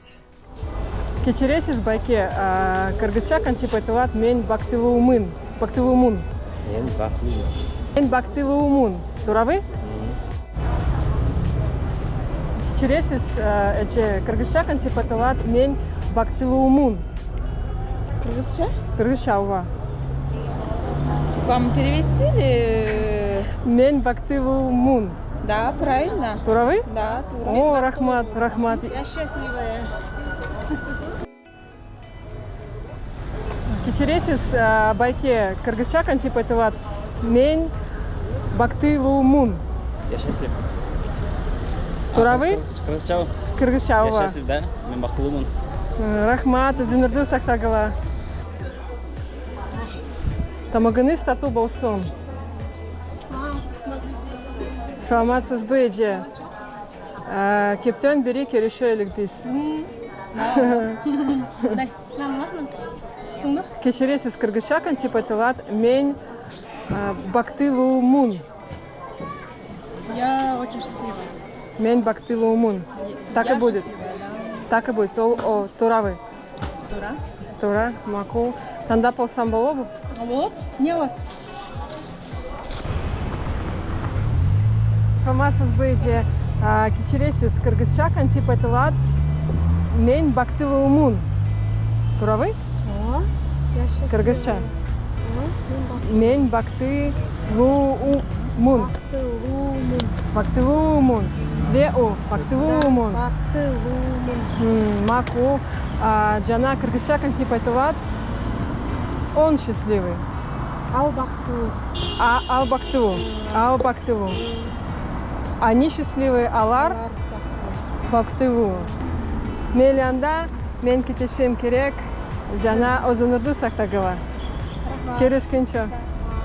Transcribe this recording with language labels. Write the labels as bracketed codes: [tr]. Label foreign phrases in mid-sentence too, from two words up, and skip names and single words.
[ky] Кечиресиз байке, кыргызча кантип айтылат мен бактылуумун. Бактылуумун. Мен бактылуумун. Туурабы? Кечиресиз кыргызча кантип айтылат мен бактылуумун. Кыргызча? Кыргызча, ооба. [ru] Вам перевести или... [ky] Мен бактылуумун. [ru] Да, правильно. Туурабы? Да, тура. [ky] О, рахмат, рахмат. [ru] Я счастливая. [ky] Кечиресиз байке, кыргызча кантип айтылат мен бактылуумун. [ru] Я счастлив. [ky] Туурабы? Кыргызча. Кыргызча, [ru] Я [ky] ооба. [ru] счастлив, да? [ky] Мен бактылуумун. Рахмат, өзүңөрдү сактагыла. Тамагыңыз татуу болсун. Саламатсызбы, эже? Кептөн бери көрүшөлүк биз. Кечиресиз, кыргызча кантип айтылат мен бактылуумун. [ru] Я очень счастлива. [ky] Мен бактылуумун. [ru] Так и будет. Так и будет. [ky] Туурабы? Тура. Туура, макул. Тандап болсам болобу? [ru] Вот, не вас. [ky] Саламатсызбы, эже? Кечиресиз, кыргызча кантип айтылат мен бактылуумун. Туурабы? [ru] О, я счастлива. [ky] Кыргызча. Мен бактылуумун. Бактылуумун. Бу, бактылуумун. Макул. Жана кыргызча кантип айтылат? [ru] Он счастливый. [ky] Ал бактылуу. Ал бактылуу. Ал бактылуу. [ru] Они счастливые, [ky] алар бактылуу. Мейли анда мен кетишим керек. Жана өзүңөрдү сактагыла. Көрүшкөнчө.